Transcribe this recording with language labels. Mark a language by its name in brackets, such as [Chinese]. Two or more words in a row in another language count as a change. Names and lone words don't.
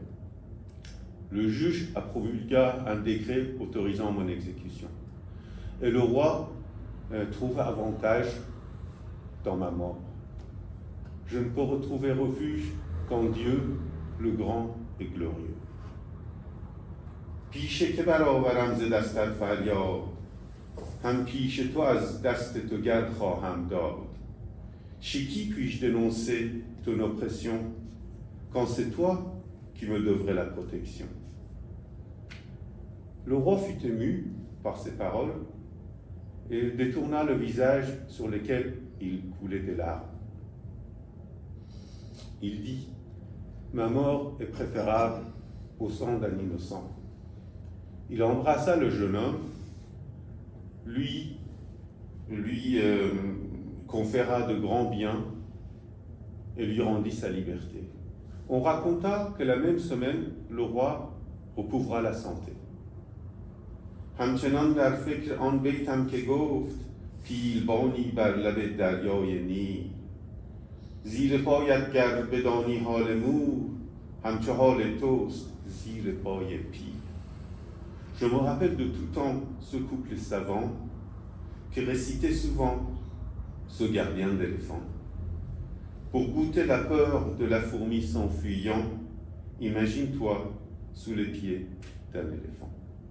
[French] Le juge a promulgué un décret autorisant mon exécution. Et le roi trouve avantage dans ma mort. Je ne peux retrouver refuge qu'en Dieu, le grand et glorieux. [Persian] پیش که برآورم ز دستت فریاد هم پیش تو از دست تو گرد خواهم داد [French] chez qui puis-je dénoncer ton oppression quand c'est toi qui me devrais la protection? Le roi fut ému par ces paroles et détourna le visage sur lequel il coulait des larmes. Il dit: ma mort est préférable au sang d'un innocent. Il embrassa le jeune homme, lui conféra de grands biens et lui rendit sa liberté. On raconta que la même semaine, le roi recouvra la santé. [Persian] همچنان در فکر آن بیتم که گفت پیلبانی بر لب دریای نیل زیر پایت گر بدانی حال مور همچو حال توست زیر پای پیل. [French] Je me rappelle de tout temps ce couple savant qui récitait souvent ce gardien d'éléphant. Pour goûter la peur de la fourmi s'enfuyant, imagine-toi sous les pieds d'un éléphant.